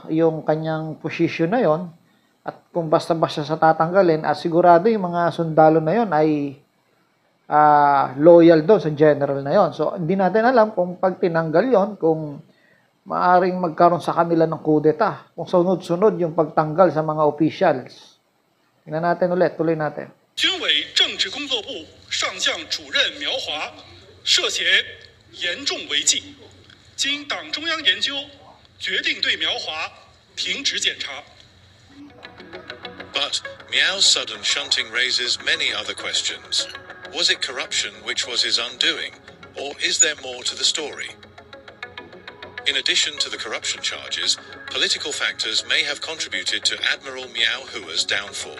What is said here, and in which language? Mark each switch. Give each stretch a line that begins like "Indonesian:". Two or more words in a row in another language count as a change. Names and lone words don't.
Filipino: Yung kanyang position na yon at kung basta-basta sa tatanggalin, sigurado yung mga sundalo na yon ay loyal doon sa general na yon. So, hindi natin alam kung pag tinanggal yon, kung maaring magkaroon sa kanila ng kudeta, kung sunod-sunod yung pagtanggal sa mga officials. Tingnan natin ulit, tuloy natin.
Chinese: 军委政治工作部上将主任苗华涉嫌严重违纪，经党中央研究，决定对苗华停职检查。
English: But Miao's sudden shunting raises many other questions. Was it corruption which was his undoing, or is there more to the story? In addition to the corruption charges, political factors may have contributed to Admiral Miao Hua's downfall.